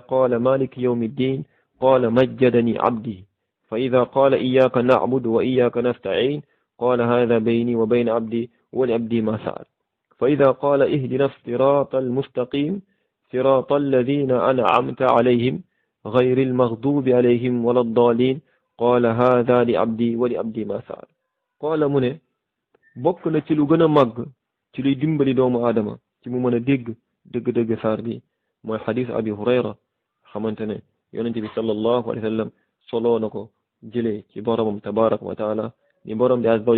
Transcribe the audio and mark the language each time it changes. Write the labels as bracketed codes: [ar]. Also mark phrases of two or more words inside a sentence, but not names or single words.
[ar] قال مالك يوم الدين قال مجدني عبدي فإذا قال إياك نعبد وإياك نستعين قال هذا بيني وبين عبدي ولعبدي ما سأل فإذا قال اهدنا الصراط المستقيم صراط الذين أنعمت عليهم غير المغضوب عليهم ولا الضالين قال هذا لعبدي ولعبدي ما سأل قال [wo] mu ne bokk na ci lu gën a màgg ci luy dimbali doomu aadama ci mu mën a dégg dëgg-dëgg saar bi mooy xadis abi hurayra xamante ne yonente bi [ar] صلى الله عليه وسلم [wo] soloo na ko jëlee ci boromam [ar] تبارك وتعالى [wo] ni borom bi [ar] عز و